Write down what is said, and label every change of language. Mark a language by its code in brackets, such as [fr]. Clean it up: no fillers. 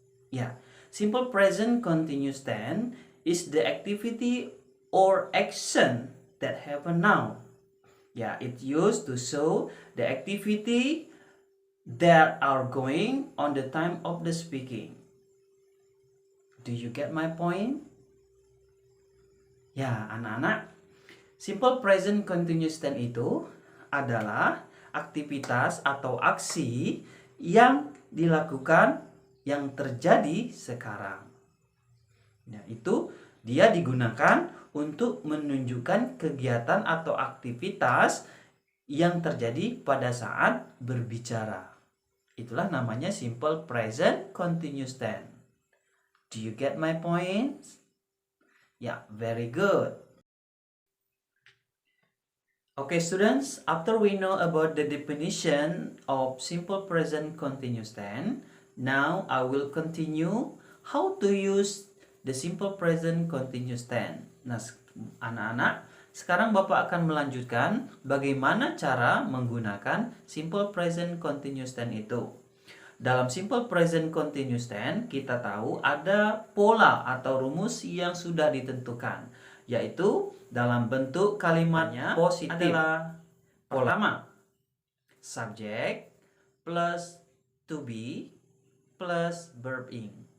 [en] Yeah, simple present continuous tense is the activity or action that happen now. Yeah, it's used to show the activity that are going on the time of the speaking. Do you get my point? [id] Ya, anak-anak, simple present continuous tense itu adalah aktivitas atau aksi yang dilakukan yang terjadi sekarang. Ya, itu dia digunakan untuk menunjukkan kegiatan atau aktivitas yang terjadi pada saat berbicara. Itulah namanya [en] simple present continuous tense. Do you get my points? Yeah, very good. Okay, students, after we know about the definition of simple present continuous tense, now I will continue how to use the simple present continuous tense. [id] Nah, anak-anak, sekarang Bapak akan melanjutkan bagaimana cara menggunakan simple present continuous tense itu. Dalam simple present continuous tense, kita tahu ada pola atau rumus yang sudah ditentukan, yaitu dalam bentuk kalimatnya positif adalah pertama, [en] subject plus to be plus verb ing.